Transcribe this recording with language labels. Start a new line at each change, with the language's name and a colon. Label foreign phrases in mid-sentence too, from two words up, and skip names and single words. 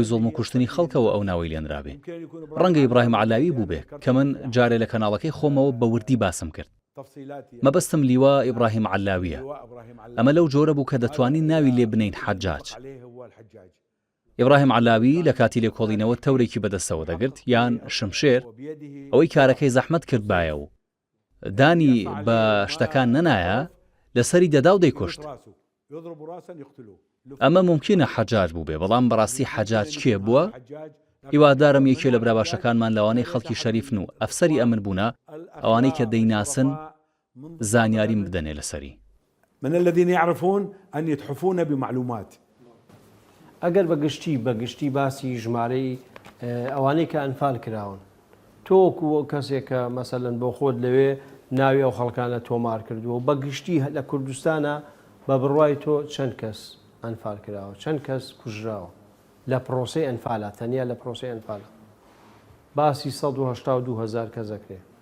Central Kurdish: زۆڵم و کوشتنی خەڵکەوە ئەو ناوی لێنرابێ ڕەنگە ئیبراهیم عەلاوی بوو بێ کە من جارێ لە کەناڵەکەی خۆمەوە بە وردی باسم کرد مەبەستم لیوا ئیبراهیم عەلاویە ئەمە لەو جۆرە بوو کە دەتوانین ناوی لێ بنین حەجاج ئیبراهیم عەلاوی لە کاتی لێکۆڵینەوە تەورێکی بەدەستەوە دەگرت یان شمشێر ئەوەی کارەکەی زەحمەت کرد بایە و دانی بە شتەکان نەنایە لەسەری دەدا و دەیکوشت ئەمە ممکنە حەجاج بوو بێ بەڵام بەڕاستی حەجاج کێ بووە هیوادارم یەکێ لە براباشەکانمان لەوانەی خەڵکی شەریفن و ئەفسەری ئەمن بوونە ئەوانەی کە دەیناسن زانیاریم بدەنێ لەسەری
Arabic: من الذين يعرفون أن يتحفون بمعلومات
Central Kurdish: ئەگەر بەگشتی باسی ژمارەی ئەوانەی کە ئەنفال کراون تۆکو کەسێک کە مەسەلەن بۆ خۆت لەوێ ناوی ئەو خەڵکانە تۆمار کردووە بەگشتی لە کوردستانە بە بڕوای تۆ چەند کەس ئەنفال کراوە چەند کەس کوژراوە لە پرۆسی ئەنفالە تەنیا لە پرۆسی ئەنفالە باسی 182,000 کەس دەکرێت